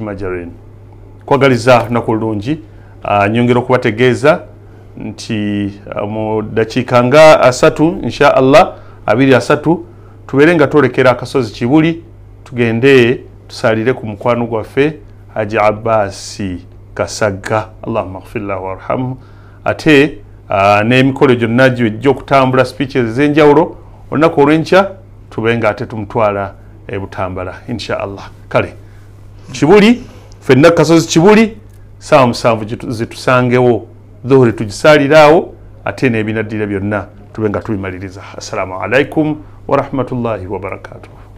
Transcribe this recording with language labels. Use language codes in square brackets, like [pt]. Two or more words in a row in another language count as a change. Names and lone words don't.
[lg] majarin kwagaliza lunaku lulungi nyongera okubategeeza nti mu dakiika nga 3 [ar] إن شاء الله [lg] 23 tubeere nga twolekera akasozi Kibuli tugende tusalire ku mukwano gwaffe Haji Abbasi Kasaga [ar] اللهم اغفر له وارحمه [lg] ate n'emikolo gyonna gy'okutambula speeches ez'enjawulo olunaku olw'enkya tubenga ate tumutwala Butambala [ar] إن شاء الله [lg] kale Kibuli ffenna kasozi Kibuli saawa 7 zitusangewo dhuhuri tugisaliraawo ate n'ebinaddira byonna tubenga tubimaliriza. [ar] السلام عليكم ورحمة الله وبركاته.